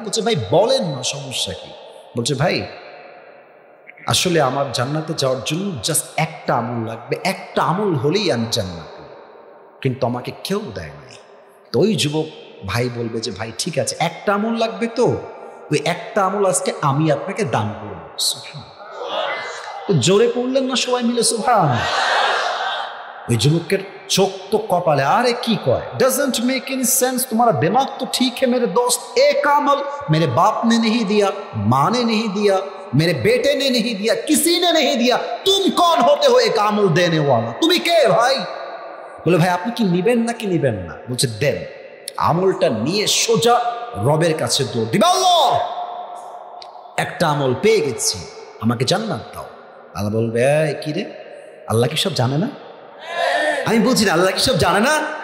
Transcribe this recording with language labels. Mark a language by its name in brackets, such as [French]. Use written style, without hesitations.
[Bangla] বলছে ভাই বলেন না, সমস্যা কি? বলছে ভাই আসলে আমার জান্নাতে যাওয়ার জন্য জাস্ট একটা আমল লাগবে, একটা আমল হলেই আমি জান্নাতি, কিন্তু আমাকে কেউ দেয় নাই। তো ওই যুবক ভাই বলবে যে ভাই ঠিক আছে, একটা আমল লাগবে, তো ওই একটা আমল আজকে আমি আপনাকে দান করবো। তো জোরে পড়লেন না সবাই মিলে সুবহান? ওই যুবকের চোখ তো কপালে, আরে কি কয়, [English] doesn't make any sense, [Hindi] तुम्हारा दिमाग तो ठीक है मेरे दोस्त, एक अमल मेरे बाप ने नहीं दिया, माँ ने नहीं दिया, मेरे बेटे ने नहीं दिया, किसी ने नहीं दिया, तुम कौन होते हो एक अमल देने वाला? [Bangla] তুমি কে ভাই? বলে ভাই আপনি কি নিবেন নাকি নিবেন না? বলছে দেন। আমলটা নিয়ে সোজা রবের কাছে দৌড় দিবে, আল্লাহ একটা আমল পেয়ে গেছি, আমাকে জান্নাত দাও। আল্লাহ বলবে এই কি রে, আল্লাহ কি সব জানে না? আমি বলছি না আল্লাহ কি সব জানে না?